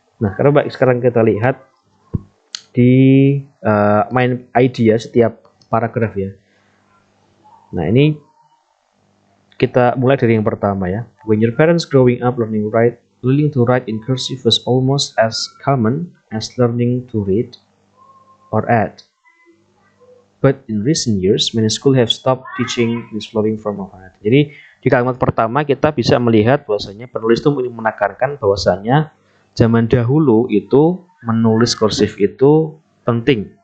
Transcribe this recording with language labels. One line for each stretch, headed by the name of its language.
Indonesian: Nah, sekarang kita lihat di main idea setiap paragraf ya. Nah, ini kita mulai dari yang pertama ya.
English: When your parents growing up learning to write in cursive was almost as common as learning to read or add. But in recent years, many schools have stopped teaching this flowing form of writing.
Indonesian: Jadi di kalimat pertama kita bisa melihat bahwasanya penulis itu menekankan bahwasanya zaman dahulu itu menulis kursif itu penting.